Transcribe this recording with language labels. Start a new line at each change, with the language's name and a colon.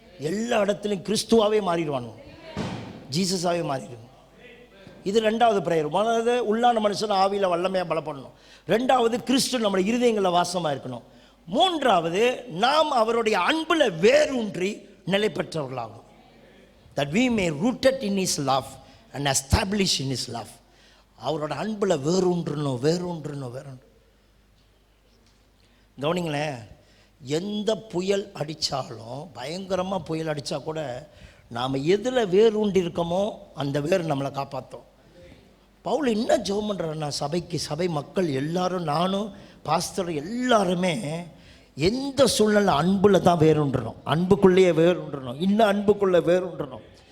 Tamil: எல்லா இடத்துலையும் கிறிஸ்துவாகவே மாறிடுவானோ, ஜீசஸாகவே மாறிடுவோம். இது ரெண்டாவது பிரேயர். முதல்ல உள்ளான மனுஷன் ஆவியில் வல்லமையாக பலப்படணும். ரெண்டாவது கிறிஸ்து நம்முடைய இருதயங்களில் வாசமாக இருக்கணும். மூன்றாவது நாம் அவருடைய அன்பில் வேரூன்றி நிலை பெற்றவர்களாகும்.
English: that we may rooted in his love and established in his love.
Tamil: அவரோட அன்பில் வேரூன்றணும். கவனிங்களேன், எந்த புயல் அடித்தாலும், பயங்கரமாக புயல் அடித்தா கூட நாம் எதில் வேரூண்டி இருக்கோமோ அந்த வேர் நம்மளை காப்பாற்றும். பவுல் என்ன ஜெபம் பண்ணுறாருன்னா, சபை மக்கள் எல்லாரும், நானும் பாஸ்டர் எல்லாருமே எந்த சூழ்நிலை அன்பில் தான் வேறுன்றணும், அன்புக்குள்ளேயே வேறுன்றணும், இன்னும் அன்புக்குள்ளே வேறுன்றணும்.